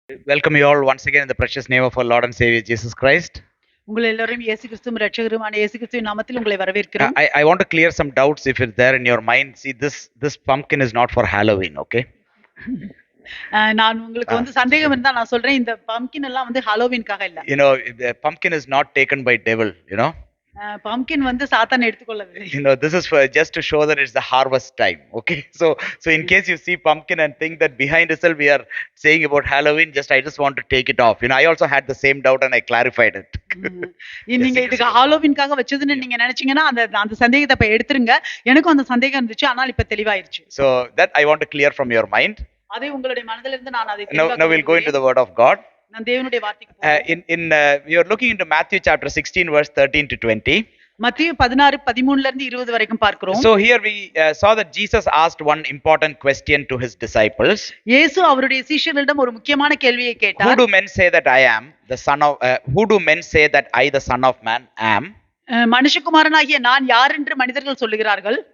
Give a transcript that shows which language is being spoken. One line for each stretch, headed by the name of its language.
English: Welcome you all once again in the precious name of our Lord and Savior Jesus Christ.
Tamil: உங்கள் எல்லோரையும் இயேசு கிறிஸ்துவின் இரட்சகருமான இயேசு கிறிஸ்துவின் நாமத்தில் உங்களை வரவேற்கிறோம்.
English: I want to clear some doubts if it's there in your mind. See, this pumpkin is not for Halloween, okay?
Tamil: நான் உங்களுக்கு சந்தேகம் இருந்தா நான் சொல்றேன், இந்த பம்கின் எல்லாம் ஹாலோவீன்காக இல்ல.
English: You know, the pumpkin is not taken by devil, you know.
Tamil: Pumpkin சாத்தான் எடுத்துக்கொள்ளவில்லை.
English: You know, this is for just to show that it's the harvest time, okay? So in case you see pumpkin and think that behind itself we are saying about Halloween, I just want to take it off. You know, I also had the same doubt and I clarified it.
Tamil: நீங்க இதுக்கு ஹாலோவீன்காக வச்சதுன்னு நீங்க நினைச்சீங்கன்னா அந்த சந்தேகத்தை இப்ப எடுத்துருங்க. எனக்கும் அந்த சந்தேகம் இருந்துச்சு, ஆனால் இப்ப தெளிவாயிருச்சு.
English: So that I want to clear from your mind.
Tamil: அதை உங்களுடைய மனதில இருந்து நான் அதை
English: Now we'll go into the word of God.
Tamil: நான் தேவனுடைய வார்த்தைக்கு போறேன்.
English: We are looking into Matthew chapter 16 verse 13 to 20.
Tamil: மத்தேயு 16:13ல இருந்து 20 வரைக்கும் பார்க்கிறோம்.
English: So here we saw that Jesus asked one important question to his disciples.
Tamil: இயேசு அவருடைய சீஷர்களிடம் ஒரு முக்கியமான கேள்வியை கேட்டார்.
English: Who do men say that I am the son of who do men say that I the son of man am?
Tamil: மனுஷகுமாரனாகிய நான் யார் என்று மனிதர்கள் சொல்லுகிறார்கள்.